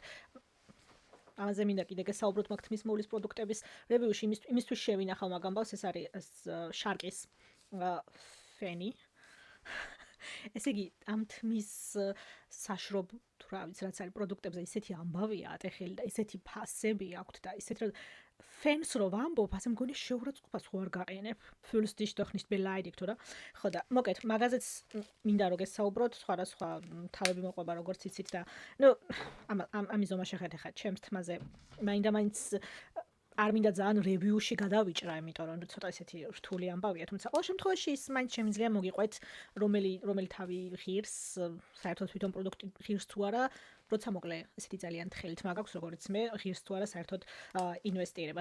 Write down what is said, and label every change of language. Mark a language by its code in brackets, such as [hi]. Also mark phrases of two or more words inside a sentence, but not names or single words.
[ka] ამაზე მინდა კიდე გესაუბროთ მაგ თმის მოვლის პროდუქტების რევიუში იმისთვის შევინახავ მაგ ამბავს, ეს არის შარკის ფენი. ესე იგი, ამ თმის საშრობ თუ რა ვიცი, რაც არის პროდუქტებზე ისეთი ამბავია ატეხილი და ისეთი ფასები აქვთ და ისეთ რომ fans რო ვამბობ, ასე მგონი შეურაცხყოფას ხო არ გაყენებ. [de] Fühlst dich doch nicht beleidigt, oder? [ka] ხო და მოკეთ, მაგაზეც მინდა რომ გესაუბროთ, სხვა თავები მოყვება როგორც იცით და ნუ ამის ზომა შეხედე ხა ჩემს თმაზე. მაინდა-მაინც არ მინდა ძალიან რევიუში გადავიჭრა, იმიტომ რომ ცოტა ისეთი რთული ამბავია, თუმცა ყოველ შემთხვევაში ის მაინც შემიძლია მოგიყვეთ, რომელი თავი ღირს, საერთოდ თვითონ პროდუქტი ღირს თუ არა, როცა მოკლე ესეთი ძალიან თხელი თმა გაქვს, როგორც მე, ღირს თუ არა საერთოდ ინვესტირებას.